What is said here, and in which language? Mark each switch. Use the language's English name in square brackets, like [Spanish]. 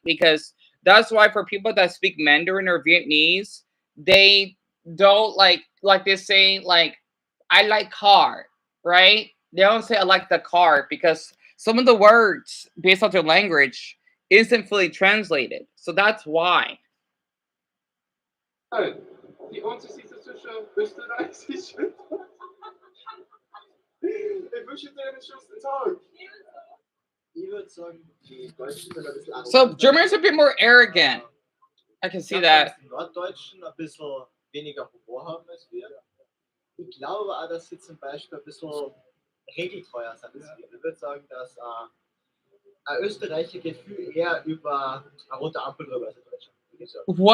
[English] Because that's why for people that speak Mandarin or Vietnamese, they don't like they say like I like car, right? They don't say I like the car because some of the words based on their language isn't fully translated. So that's why. [German] Nein, die Unterschiede zwischen Österreichisch und ich wünsche dir einen schönen Tag. Ich würde sagen, die Deutschen sind ein bisschen [English] So Germans are a bit more arrogant. I can see that. [German] Die Norddeutschen ein bisschen weniger Humor haben als wir. Ich glaube auch, dass sie zum Beispiel ein bisschen regeltreuer sind als wir. Ich würde sagen, dass ein Österreicher geht viel eher über eine rote Ampel drüber als ein Deutscher. [English] What?